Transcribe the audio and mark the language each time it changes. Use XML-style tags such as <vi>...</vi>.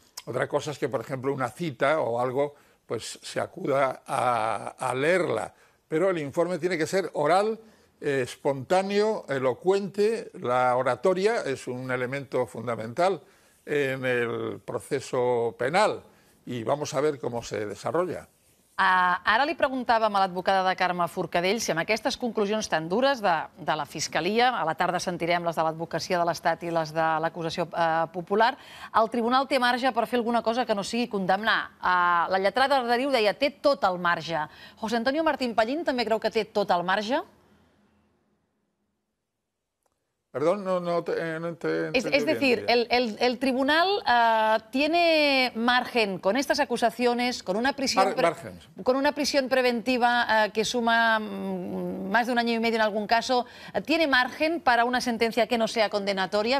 <es>Otra cosa es que, por ejemplo, una cita o algo, pues se acuda a leerla. Pero el informe tiene que ser oral, espontáneo, elocuente. La oratoria es un elemento fundamental en el proceso penal y vamos a ver cómo se desarrolla.</es> <ca>Ara li preguntàvem a l'advocada de Carme Forcadell si amb aquestes conclusions tan dures de la Fiscalia, a la tarda sentirem les de l'Advocacia de l'Estat i les de l'acusació popular, el Tribunal té marge per fer alguna cosa que no sigui condemnar. La lletrada Arderiu deia té tot el marge. José Antonio Martín Pallín també creu que té tot el marge?</ca> <es>Perdón, no te Es decir, el tribunal tiene margen con estas acusaciones, con una prisión preventiva que suma más de 1 año y medio en algún caso. ¿Tiene margen para una sentencia que no sea condenatoria?</es>